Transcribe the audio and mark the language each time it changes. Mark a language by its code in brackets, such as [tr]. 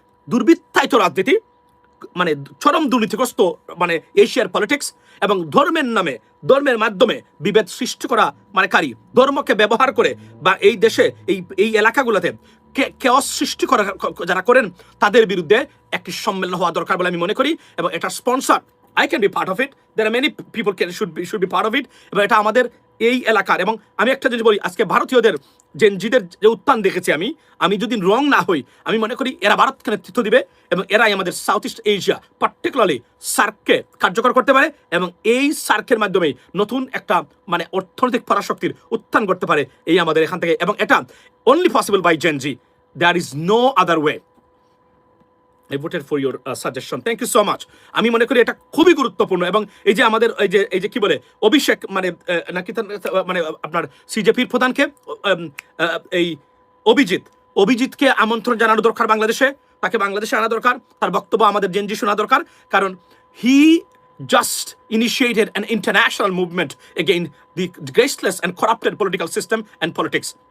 [bn] দুর্বৃত্তায়িত রাজনীতি, মানে চরম দুর্নীতিগ্রস্ত মানে এশিয়ার পলিটিক্স, এবং ধর্মের মাধ্যমে বিভেদ সৃষ্টি করা মানে ধর্মকে ব্যবহার করে বা এই দেশে এই এলাকাগুলোতে কেওয়াস সৃষ্টি করা যারা করেন তাদের বিরুদ্ধে একটি সম্মেলন হওয়া দরকার বলে আমি মনে করি। এবং এটা sponsor, [en] I can be part of it. There are many people should be part of it. [bn] এবং এটা আমাদের এই এলাকার। এবং আমি একটা জিনিস বলি, আজকে ভারতীয়দের জেনজিদের যে উত্থান দেখেছি আমি যদি রং না হই, আমি মনে করি এরা ভারতকে নেতৃত্ব দিবে এবং এরাই আমাদের সাউথ ইস্ট এশিয়া, পার্টিকুলারলি সার্ককে কার্যকর করতে পারে, এবং এই সার্কের মাধ্যমে নতুন একটা মানে অর্থনৈতিক পরাশক্তির উত্থান করতে পারে এই আমাদের এখান থেকে। এবং এটা [en] only possible by Gen Z. There is no other way. I voted for your suggestion. Thank you so much. [bn] আমি মনে করি এটা খুবই গুরুত্বপূর্ণ। এবং এই যে আমাদের এই যে কি বলে অভিষেক মানে নাকি মানে আপনার সিজেপির প্রধানকে এই অভিজিৎকে আমন্ত্রণ জানানো দরকার বাংলাদেশে, তাকে বাংলাদেশে আনা দরকার, তার বক্তব্য আমাদের জেনজি শোনা দরকার। কারণ [en] He just initiated an international movement against the graceless and corrupted political system and politics.